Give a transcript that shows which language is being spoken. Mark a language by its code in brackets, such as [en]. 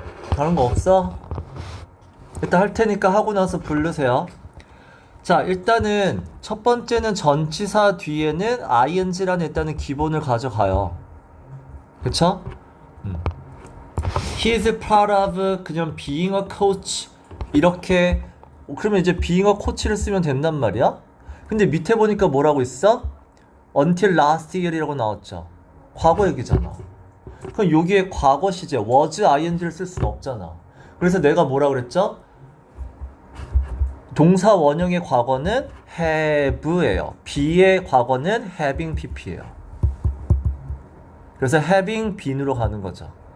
[ko] 다른 거 없어? 일단 할 테니까 하고 나서 부르세요. 자, 일단은 첫 번째는 전치사 뒤에는 ing라는 일단은 기본을 가져가요. 그쵸? [en] He is proud of [ko] 그냥 [en] being a coach [ko] 이렇게. 그러면 이제 [en] being a coach [ko] 를 쓰면 된단 말이야? 근데 밑에 보니까 뭐라고 있어? [en] Until last year이라고 [ko] 나왔죠. 과거 얘기잖아. 그럼 여기에 과거 시제 was ing를 쓸 수는 없잖아. 그래서 내가 뭐라 그랬죠? 동사 원형의 과거는 have예요. be의 과거는 having pp예요. 그래서 [en] having been [ko] 으로 가는 거죠.